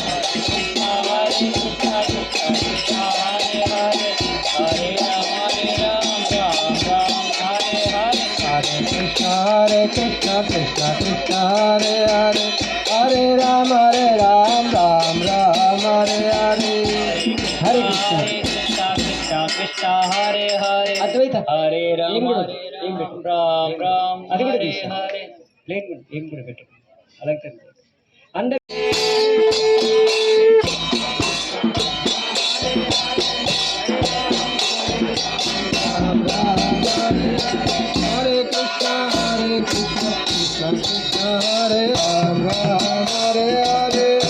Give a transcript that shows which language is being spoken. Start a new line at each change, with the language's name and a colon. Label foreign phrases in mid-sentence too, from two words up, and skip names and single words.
Sanskrit: हरे कृष्ण कृष्ण कृष्ण हरे हरे हरे राम राम राम हरे हरे. हरे कृष्ण कृष्ण कृष्ण हरे हरे हरे राम राम राम हरे हरे.
Telugu: Plate ఏం కూడా పెట్టు అలాగే అందరూ
Sanskrit: हरे कृष्ण कृष्ण कृष्ण हरे राम हरे हरे.